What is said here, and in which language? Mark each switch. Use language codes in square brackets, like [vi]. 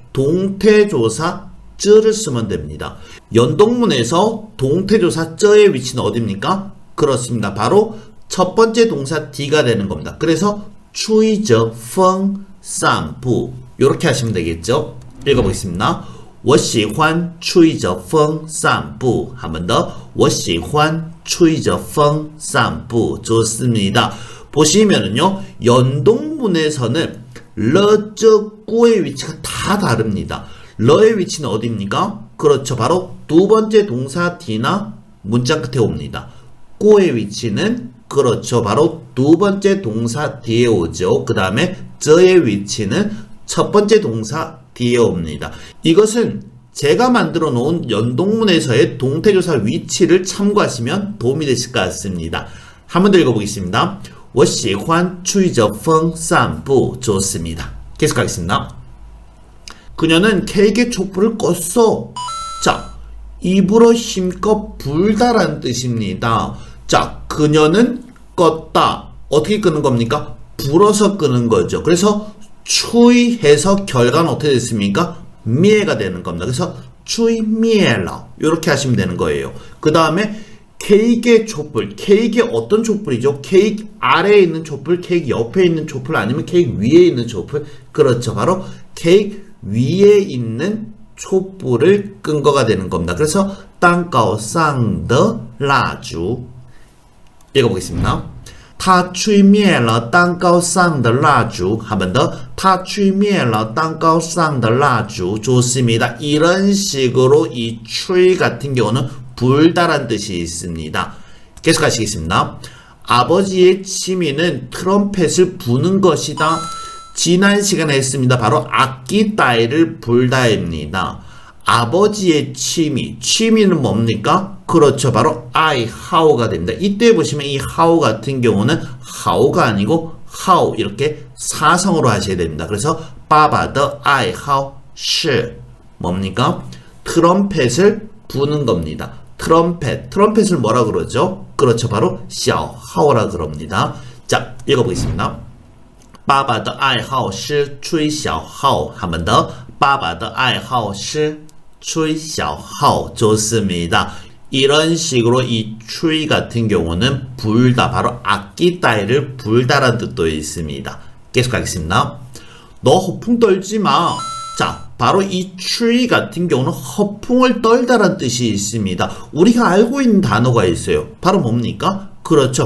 [ko] 동태조사 쯔를 쓰면 됩니다. 연동문에서 동태조사 쯔의 위치는 어디입니까? 그렇습니다. 바로 첫 번째 동사 D가 되는 겁니다. 그래서 [zh] 吹着风散步 [ko] 이렇게 하시면 되겠죠. 읽어보겠습니다. [zh] 我喜欢吹着风散步 [ko] 한 번 더. [zh] 我喜欢吹着风散步 [ko] 좋습니다. 보시면은요, 연동문에서는 러, 저, 꾸의 위치가 다 다릅니다. 러의 위치는 어디입니까? 그렇죠. 바로 두 번째 동사 D나 문장 끝에 옵니다. 꾸의 위치는 그렇죠. 바로 두 번째 동사 뒤에 오죠. 그 다음에 저의 위치는 첫 번째 동사 뒤에 옵니다. 이것은 제가 만들어 놓은 연동문에서의 동태조사 위치를 참고하시면 도움이 되실 것 같습니다. 한 번 더 읽어보겠습니다. [zh] 我喜欢吹着风散步 [ko] 좋습니다. 계속하겠습니다. 그녀는 케이크의 촛불을 껐어. 자, 입으로 힘껏 불다라는 뜻입니다. 자, 그녀는 껐다. 어떻게 끄는 겁니까? 불어서 끄는 거죠. 그래서 추이해서 결과는 어떻게 됐습니까? 미에가 되는 겁니다. 그래서 추이미에라 이렇게 하시면 되는 거예요. 그 다음에 케이크의 촛불. 케이크의 어떤 촛불이죠? 케이크 아래에 있는 촛불, 케이크 옆에 있는 촛불, 아니면 케이크 위에 있는 촛불. 그렇죠. 바로 케이크 위에 있는 촛불을 끈 거가 되는 겁니다. 그래서 땅가오 상더 라주 읽어보겠습니다. [zh] 他吹灭了蛋糕上的蜡烛 [ko] 한 번 더. [zh] 他吹灭了蛋糕上的蜡烛 [ko] 좋습니다. 이런 식으로 이 추위 같은 경우는 불다란 뜻이 있습니다. 계속 하시겠습니다. 아버지의 취미는 트럼펫을 부는 것이다. 지난 시간에 했습니다. 바로 악기 따위를 불다입니다. 아버지의 취미는 뭡니까? 그렇죠. 바로 I, how가 됩니다. 이때 보시면 이 how 같은 경우는 how가 아니고 how 이렇게 사성으로 하셔야 됩니다. 그래서 바바더 I, how, 시 뭡니까? 트럼펫을 부는 겁니다. 트럼펫을 뭐라 그러죠? 그렇죠. 바로 小号라 그럽니다. 자, 읽어보겠습니다. [zh] 爸爸的爱好是吹小号 [ko] 한 번 더. [zh] 爸爸的爱好是吹小号 [ko] 좋습니다. 이런 식으로 이 추위 같은 경우는 불다, 바로 악기 따위를 불다라는 뜻도 있습니다. 계속하겠습니다. 너 허풍 떨지 마. 자, 바로 이 추위 같은 경우는 허풍을 떨다라는 뜻이 있습니다. 우리가 알고 있는 단어가 있어요. 바로 뭡니까? 그렇죠.